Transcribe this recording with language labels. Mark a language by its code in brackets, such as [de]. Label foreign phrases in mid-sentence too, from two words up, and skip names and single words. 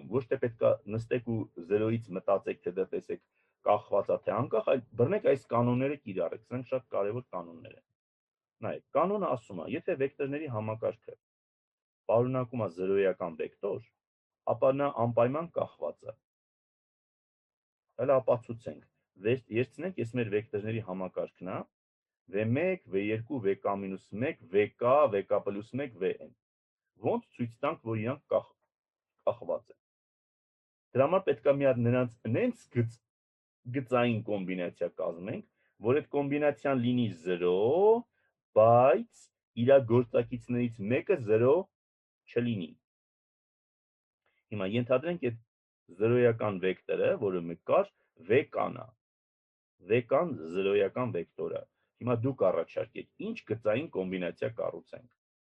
[hy] ոչ թե պետքա նստեք ու 0-ից մտածեք, թե դա տեսեք կախված է թե անկախ, այլ բռնեք այս կանոնները կիրառեք, սրանք շատ կարևոր կանոններ են։ Նայեք, կանոնը ասում է, եթե վեկտորների համակարգը պարունակում է 0-ական վեկտոր, ապա նա անպայման կախված է։ Հələ ապացուցենք, երցնենք ես մեր վեկտորների համակարգն է, v1, v2, vk-1, vk, vk+1, vn։ Ոնց ցույց տանք, որ իրանք կախված են։ Դրա համար պետք է մի հատ նրանց նենց գծային կոմբինացիա կազմենք, որ այդ կոմբինացիան լինի 0, բայց իր գործակիցներից մեկը 0 չլինի։ Հիմա ենթադրենք այդ 0-ական վեկտորը, որը մեկ կար, vk-ն է։ Vk-ն 0-ական վեկտորը։ Հիմա դուք առաջարկեք, ինչ գծային կոմբինացիա կառուցենք։